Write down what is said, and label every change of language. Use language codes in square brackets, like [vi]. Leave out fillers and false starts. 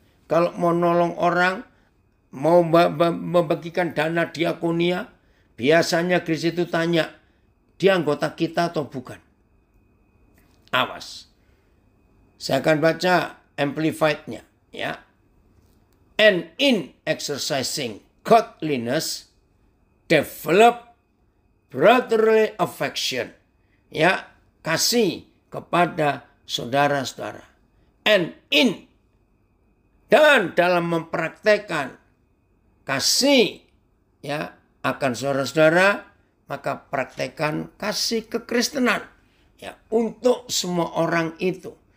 [id] Kalau mau nolong orang, mau membagikan dana diakonia, biasanya gereja itu tanya, dia anggota kita atau bukan? Awas. Saya akan baca amplified-nya, ya. [en] And in exercising godliness, develop brotherly affection. [id] Ya, kasih kepada saudara-saudara. [en] And in, [id] dan dalam mempraktekkan kasih ya akan saudara-saudara, maka praktekkan kasih kekristenan ya untuk semua orang itu.